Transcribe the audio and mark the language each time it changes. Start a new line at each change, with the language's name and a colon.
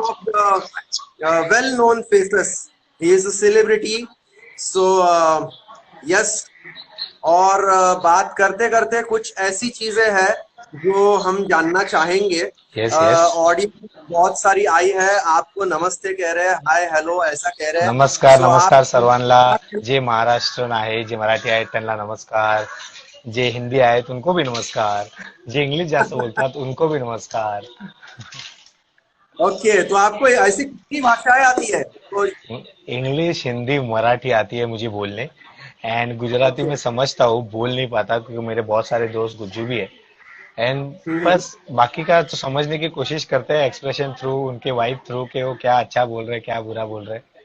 English: Of the well known faces, he is a celebrity. So yes,
Hindi: और बात करते करते कुछ ऐसी चीजें हैं जो हम जानना चाहेंगे।
English: Yes yes.
Hindi: ऑडियंस बहुत सारी आई है, आपको नमस्ते कह रहे हैं, हाय हेलो ऐसा कह रहे हैं। नमस्कार सो आप
Marathi: नमस्कार सर्वांना. जे महाराष्ट्रन आहे, जे मराठी आहेत त्यांना नमस्कार. जे हिंदी आहेत
Hindi: उनको भी नमस्कार.
Marathi: जे इंग्लिश जास्त बोलतात
Hindi: उनको भी नमस्कार. ओके, तो आपको ऐसी कितनी भाषाएं आती है तो? इंग्लिश हिंदी मराठी आती है मुझे बोलने. And Gujarati
English: Okay.
Hindi: में समझता हूँ, बोल नहीं पाता क्योंकि मेरे बहुत सारे दोस्त गुज्जू भी है.
English: And hmm.
Hindi: बस बाकी का तो समझने की कोशिश करते हैं एक्सप्रेशन थ्रू, उनके वाइब थ्रू, कि वो क्या अच्छा बोल रहे हैं क्या बुरा बोल रहे